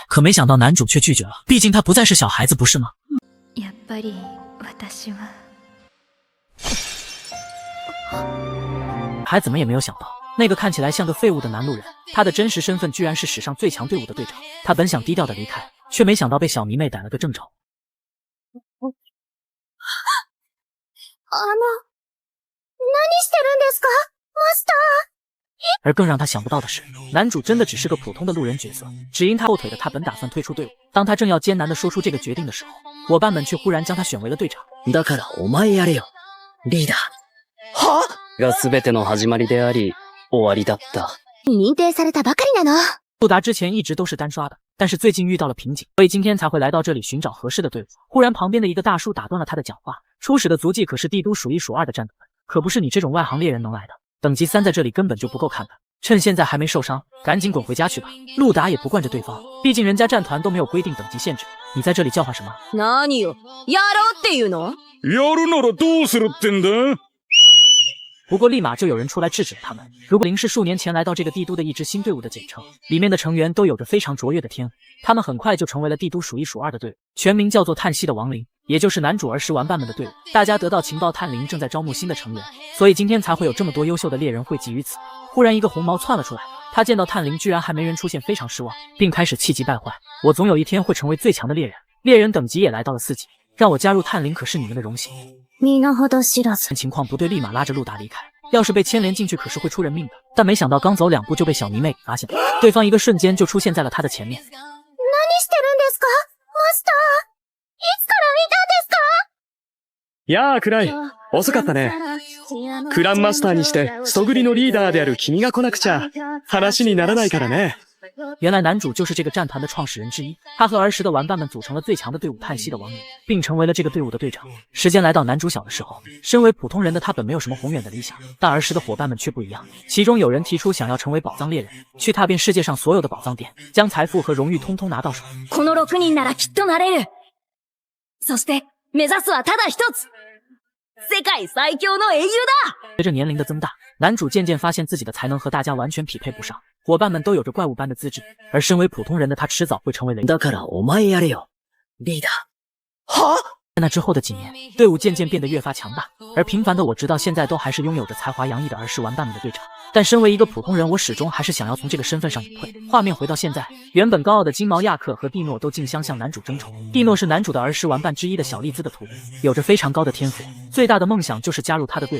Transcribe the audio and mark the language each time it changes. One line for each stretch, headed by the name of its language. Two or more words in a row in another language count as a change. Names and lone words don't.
Chinese: 可没想到男主却拒绝了，毕竟他不再是小孩子，不是吗？还怎么也没有想到，那个看起来像个废物的男路人，他的真实身份居然是史上最强队伍的队长。他本想低调的离开，却没想到被小迷妹逮了个正着。
Japanese: してるんですかマスター。
Chinese: 而更让他想不到的是，男主真的只是个普通的路人角色，只因他后腿的他本打算退出队伍。当他正要艰难地说出这个决定的时候，伙伴们却忽然将他选为了队长。
Japanese: だからお前やれよ、リーダー。は？が全ての始まりであり、終わりだった。認定されたばかりなの。
Chinese: 路达之前一直都是单刷的，但是最近遇到了瓶颈，所以今天才会来到这里寻找合适的队伍。忽然旁边的一个大叔打断了他的讲话，初始的足迹可是帝都数一数二的战斗，可不是你这种外行猎人能来的。等级3在这里根本就不够看的，趁现在还没受伤，赶紧滚回家去吧。路达也不惯着对方，毕竟人家战团都没有规定等级限制，你在这里叫唤什么？
Japanese: 何よ、やろうっていうの？やるならどうするってんだ？
Chinese: 不过立马就有人出来制止了他们。如果灵是数年前来到这个帝都的一支新队伍的简称，里面的成员都有着非常卓越的天赋，他们很快就成为了帝都数一数二的队伍，全名叫做叹息的亡灵，也就是男主儿时玩伴们的队伍。大家得到情报，探灵正在招募新的成员，所以今天才会有这么多优秀的猎人汇集于此。忽然一个红毛窜了出来，他见到探灵居然还没人出现，非常失望，并开始气急败坏。我总有一天会成为最强的猎人，猎人等级也来到了4级，让我加入探灵可是你们的荣幸。情况不对，立马拉着路达离开。要是被牵连进去，可是会出人命的。但没想到刚走2步就被小迷妹给发现了，对方一个瞬间就出现在了他的前面。
Japanese: 何してるんですかマスター。いつからいたんですか？やあ、クライ。遅かったね。クランマスターにして、ストグリのリーダーである君が来なくちゃ、話にならないからね。
Chinese: 原来男主就是这个战团的创始人之一，他和儿时的玩伴们组成了最强的队伍叹息的亡灵，并成为了这个队伍的队长。时间来到男主小的时候，身为普通人的他本没有什么宏远的理想，但儿时的伙伴们却不一样。其中有人提出想要成为宝藏猎人，去踏遍世界上所有的宝藏店，将财富和荣誉通通拿到手。
Japanese: この6人ならきっとなれる。そして目指すはただ一つ。世界最強の英雄だ。
Chinese: 随着年龄的增大，男主渐渐发现自己的才能和大家完全匹配不上，伙伴们都有着怪物般的资质，而身为普通人的他迟早会成为雷。
Japanese: だからお前やれよ、リーダー。は？
Chinese: 在那之后的几年，队伍渐渐变得越发强大，而平凡的我直到现在都还是拥有着才华洋溢的儿时玩伴们的队长。但身为一个普通人，我始终还是想要从这个身份上隐退。画面回到现在，原本高傲的金毛亚克和蒂诺都竞相向男主争宠。蒂诺是男主的儿时玩伴之一的小丽兹的徒弟，有着非常高的天赋，最大的梦想就是加入他的队伍。